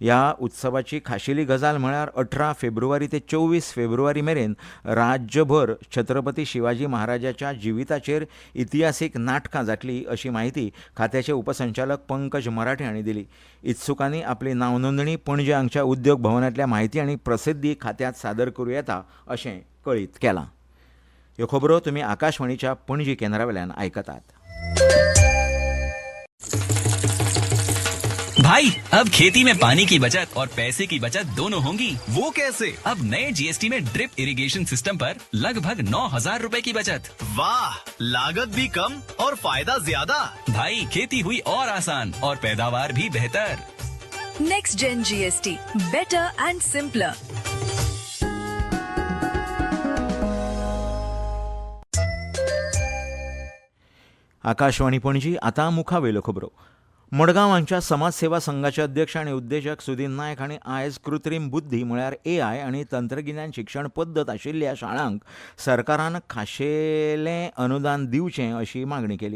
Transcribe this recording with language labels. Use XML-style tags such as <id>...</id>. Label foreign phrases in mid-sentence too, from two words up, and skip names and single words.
<kok>ह्या उत्सवाची खाशेली गजाल म्हळ्यार 18 फेब्रुवारी ते 24 फेब्रुवारी मेरेन राज्यभर छत्रपती शिवाजी महाराजाच्या जिविताचेर इतिहासीक नाटकां जातली अशी माहिती खात्याचे उपसंचालक पंकज मराठे हांणी दिली. इत्सुकांनी आपली नाव नोंदणी पणजे हांगच्या उद्योग भवनांतल्या म्हायती आनी प्रसिद्धी खात्यांत सादर करूं येता अशें कळीत केलां. ह्यो खबरो तुमी आकाशवाणीच्या पणजी केंद्रावेल्यान आयकतात.</kok> <hi>भाई अब खेती में पानी की बचत और पैसे की बचत दोनों होंगी. वो कैसे? अब नए जीएसटी में</hi> <en>drip irrigation system</en> <hi>पर लगभग 9,000 रुपए की बचत. वाह, लागत भी कम और फायदा ज्यादा. भाई खेती हुई और आसान और पैदावार भी बेहतर.</hi> <en>Next Gen GST, better and simpler.</en> <kok>आकाशवाणी पणजी आतां मुखावेल्यो खबरो. मडगांव हांगच्या समाज सेवा संघाचे अध्यक्ष आनी उद्देजक सुदीन नायक हांणी आयज कृत्रीम बुद्धी म्हळ्यार AI आनी तंत्रगिन्यान शिक्षण पद्दत आशिल्ल्या शाळांक सरकारान खाशेलें अनुदान दिवचें अशी मागणी केली.</kok>